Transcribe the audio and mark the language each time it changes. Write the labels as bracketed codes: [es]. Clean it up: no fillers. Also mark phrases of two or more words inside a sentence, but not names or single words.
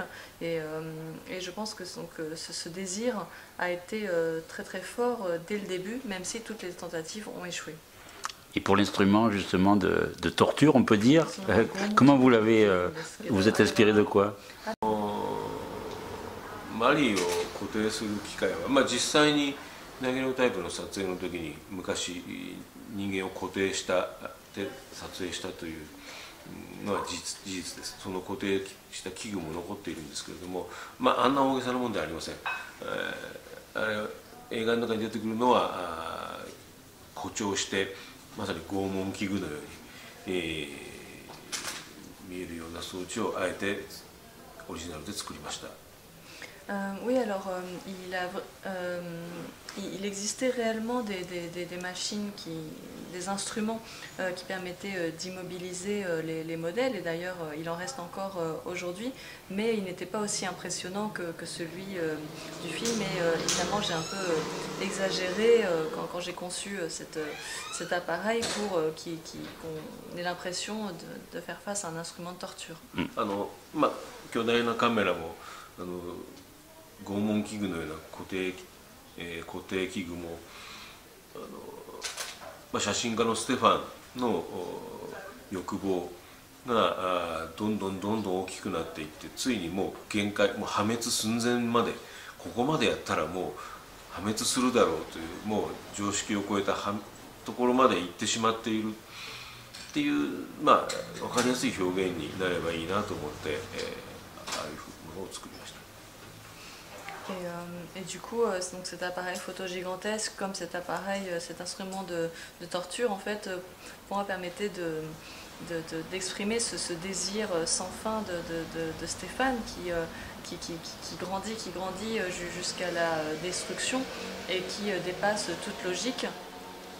[fr] Et je pense que ce désir a été très très fort dès le début, même si toutes les tentatives ont échoué. Et pour l'instrument justement de torture, on peut dire, comment vous vous êtes inspiré de quoi? [ja] マリーを固定する機械は、実際にダゲロタイプの撮影の時に昔人間を固定して撮影したというのは事実です。その固定した器具も残っているんですけれども、あんな大げさなものではありません。あれ映画の中に出てくるのは誇張してまさに拷問器具のように、見えるような装置をあえてオリジナルで作りました。 [fr] Oui, alors il existait réellement des machines, des instruments qui permettaient d'immobiliser les modèles, et d'ailleurs il en reste encore aujourd'hui, mais il n'était pas aussi impressionnant que celui du film, et évidemment j'ai un peu exagéré quand j'ai conçu cet appareil pour qu'on ait l'impression de faire face à un instrument de torture. [ja] 巨大なカメラも拷問器具のような固定器具も写真家のステファンの欲望がどんどん大きくなっていって、ついにもう限界、もう破滅寸前まで、ここまでやったらもう破滅するだろうという、もう常識を超えたところまで行ってしまっているっていう、分かりやすい表現になればいいなと思って、ああいうものを作りました。 [fr] Et du coup, donc cet appareil photo gigantesque, comme cet appareil, cet instrument de torture, en fait, pour moi permettait d'exprimer ce désir sans fin de Stéphane qui grandit jusqu'à la destruction et qui dépasse toute logique.